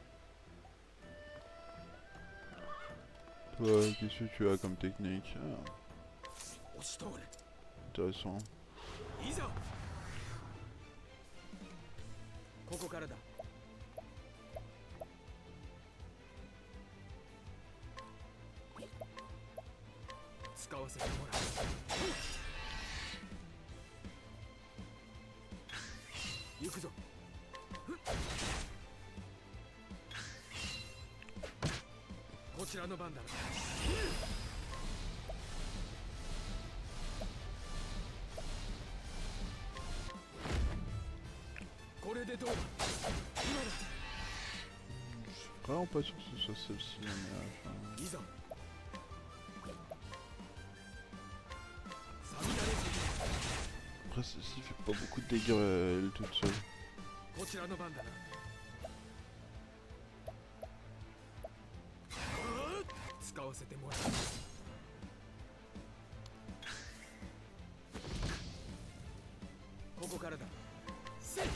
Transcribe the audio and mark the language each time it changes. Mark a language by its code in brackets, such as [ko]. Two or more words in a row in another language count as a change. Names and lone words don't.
[fr] Toi, qu'est-ce que tu as comme technique? Ah, [ja] 押し通れ。 [fr] intéressant. [ja] いざ。ここからだ。使わせてもらう。行くぞ。こちらの番だな。これでどうだ。今だ。 [fr] Vraiment pas sûr que ce soit celle-ci la meilleure. [ja] いざ。錆びられる。 [fr] Après, celle-ci fait pas beaucoup de dégâts elle toute seule. [ja] こちらの番だな。使わせてもらう。ここからだ。せい。